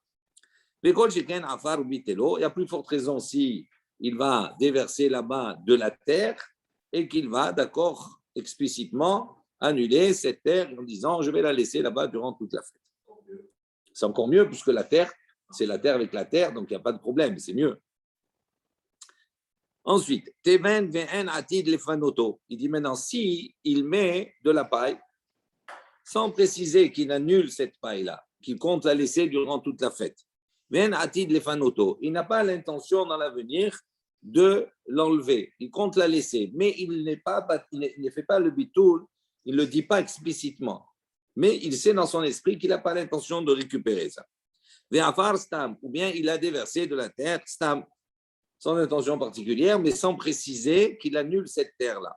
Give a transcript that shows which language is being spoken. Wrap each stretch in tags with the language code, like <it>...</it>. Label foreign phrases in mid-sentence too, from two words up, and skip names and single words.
<fr>Et à plus forte raison si il va déverser là-bas de la terre et qu'il va, d'accord, explicitement annuler cette terre en disant je vais la laisser là-bas durant toute la fête. C'est encore mieux puisque la terre, c'est la terre avec la terre, donc il n'y a pas de problème, c'est mieux. Ensuite,</fr> <he>תבן ואין עתיד לפנותו.</he> <fr>Il dit maintenant, si il met de la paille, sans préciser qu'il annule cette paille-là, qu'il compte la laisser durant toute la fête,</fr> <he>ואין עתיד לפנותו.</he> <fr>Il n'a pas l'intention dans l'avenir de l'enlever. Il compte la laisser, mais il ne fait pas le bitoul, il ne le dit pas explicitement. Mais il sait dans son esprit qu'il n'a pas l'intention de récupérer ça.</fr> <he>ועפר סתם,</he> <fr>ou bien il a déversé de la terre stam, sans intention particulière, mais sans préciser qu'il annule cette terre-là.</fr>